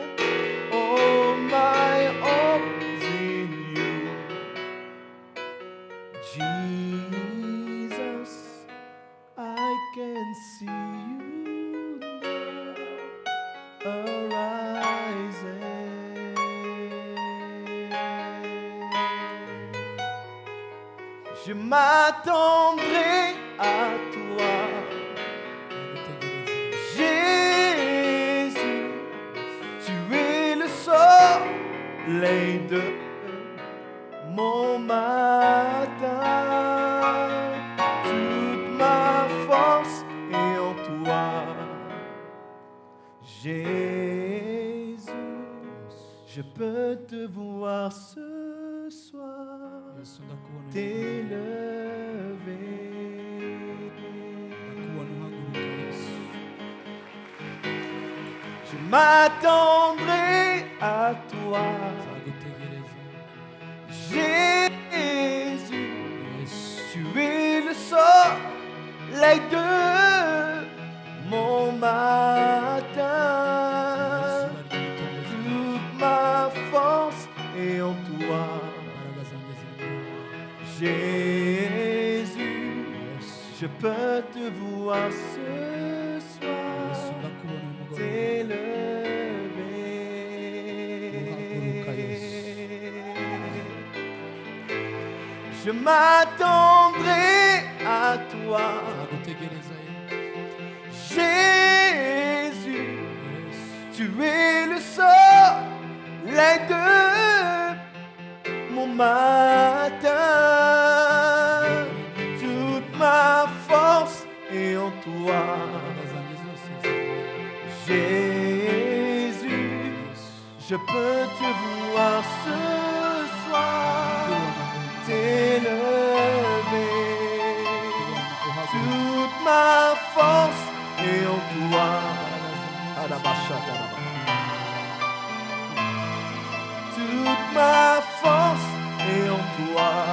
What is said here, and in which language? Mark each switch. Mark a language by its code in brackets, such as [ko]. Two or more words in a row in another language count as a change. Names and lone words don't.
[en] All my hope is in you, Jesus. I can see you now arising. [fr] Je m'attendrai à toi, Jésus. Tu es le soleil de mon matin. Toute ma force est en toi, Jésus. Je peux te voir ce soir [rw] Yesu ndakubona. [fr] t'élever. [rw] Ndakubona uhaguruka Yesu. [fr] Je m'attendrai à toi, [rw] Nzagutegereza. [fr] Jésus. Yesu. Tu es le soleil de mon matin. Toute ma force est en toi, [rw] Imbaraga zanjye ziri muri wowe. [fr] Jésus. Yesu. Je peux te voir ce Yesu soir [rw] ndakubona uyu mugoroba. Uhaguruka Yesu. [fr] t'élever. Je m'attendrai à toi, [rw] Nzagutegereza Yesu. [fr] Jésus. Yesu. Tu es le soleil de mon matin. Toute ma force est en toi, [rw] Imbaraga zanjye zose ziri muri wowe. [fr] Jésus. Yesu. Je peux te voir ce soir t'élever. Toute ma force est en toi. Toute ma force est en toi.